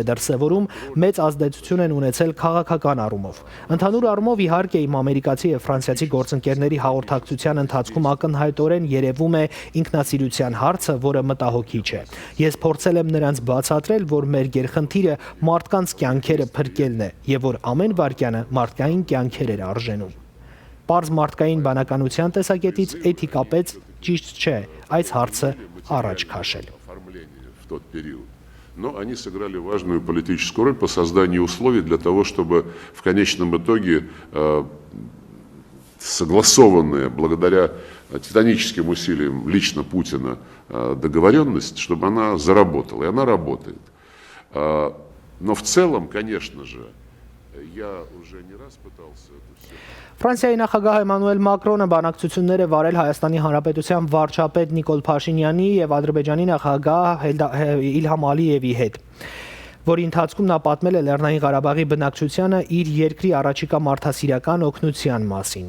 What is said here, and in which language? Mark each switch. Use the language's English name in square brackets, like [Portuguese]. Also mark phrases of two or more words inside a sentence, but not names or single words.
[Armenian] դրսևորում, մեծ ազդեցություն են ունեցել քաղաքական առումով։ Ընդհանուր առումով, իհարկե, իմ ամերիկացի եւ ֆրանսիացի գործընկերների հաղորդակցության ընթացքում ակնհայտորեն երևում է ինքնասիրության հարցը, որը մտահոգիչ է։ Ես փորձել եմ նրանց բացատրել, որ մեր գերխնդիրը մարդկանց կյանքերը փրկելն է եւ որ ամեն վայրկյանը մարդկային կյանքեր էր արժենում։ Պարզ մարդկային բանականության տեսակետից էթիկապես ճիշտ չէ այս հարցը առաջ քաշել։ [Russian] Но они сыграли важную политическую роль по созданию условий для того, чтобы в конечном итоге согласованная благодаря титаническим усилиям лично Путина договоренность, чтобы она заработала. И она работает. Но в целом, конечно же, я уже не раз пытался это все... [Armenian] Ֆրանսիայի նախագահ Էմանուել Մակրոնը բանակցություններ է վարել Հայաստանի Հանրապետության վարչապետ Նիկոլ Փաշինյանի եւ Ադրբեջանի նախագահ Իլհամ Ալիևի հետ, որի ընթացքում նա պատմել է Լեռնային Ղարաբաղի բնակչությանը իր երկրի առաջիկա մարդասիրական օգնության մասին։